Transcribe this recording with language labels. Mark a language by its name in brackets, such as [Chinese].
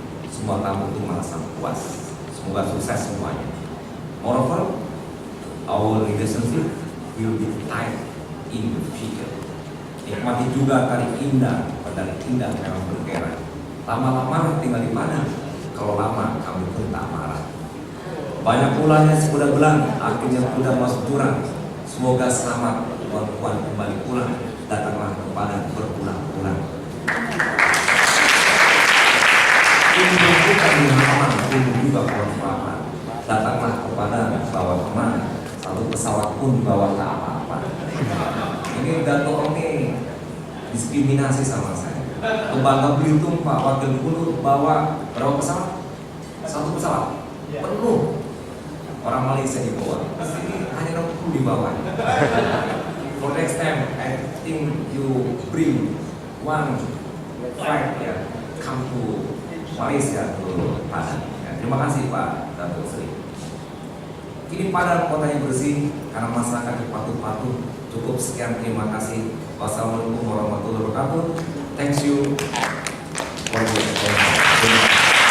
[Indonesian] Semua tamu itu merasa puas, semoga sukses semuanya. [English] Moreover, our relationship will be tight in the future. [Indonesian] Nikmati juga tari indah, pedang indah memang bergerak. Lama-lama tinggal di mana? Kalau lama kami pun tak marah. Banyak ulahnya sekuda belang, akhirnya kuda masuk jurang. Semoga selamat puan-puan kembali pulang. Datanglah ke Padang berpulang-pulang. Ini bukan halaman, ini juga pohon-pohonan. Datanglah ke Padang bawa teman. Satu pesawat pun bawa tak apa-apa. Ini Dato' ini diskriminasi sama saya. Ke Bangka Belitung Pak Wakil Gubernur bawa berapa pesawat? Satu pesawat penuh. Orang Malaysia dibawa. Sini hanya 60 dibawa. [English] For next time, I think you bring one flight ya, come to Malaysia to Padang. [Indonesian] Ya, terima kasih Pak Dato' Sri. Kini Padang kotanya bersih karena masyarakat patuh-patuh. Cukup sekian, terima kasih. Wassalamualaikum warahmatullahi wabarakatuh. [English] Thank you for your attention.